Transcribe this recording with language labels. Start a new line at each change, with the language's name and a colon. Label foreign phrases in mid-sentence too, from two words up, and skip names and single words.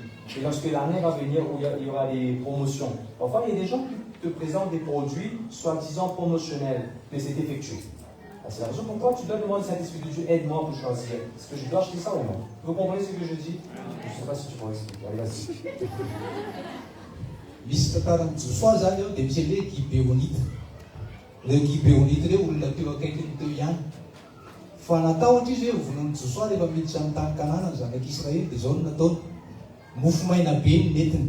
French: Et lorsque l'année va venir où il y aura des promotions, parfois il y a des gens qui te présentent des produits soi-disant promotionnels, mais c'est défectueux. C'est la raison pourquoi tu dois demander au Saint-Esprit de Dieu, aide-moi pour choisir. Est-ce que je dois acheter ça ou non? Vous comprenez ce que je dis? Je ne sais pas si tu pourrais expliquer. Allez, vas-y.
Malagasy: Misy tantarany Josoa zany ao dia misy le Gibeonita. Le Gibeonita reo olona teo akaikiny teo ihany. Fa natahotra izy hoe vonon'ny Josoa rehefa miditra amin'ny tany Kanana zanak'Israely dia zao no nataony. Mofo maina be ny netiny.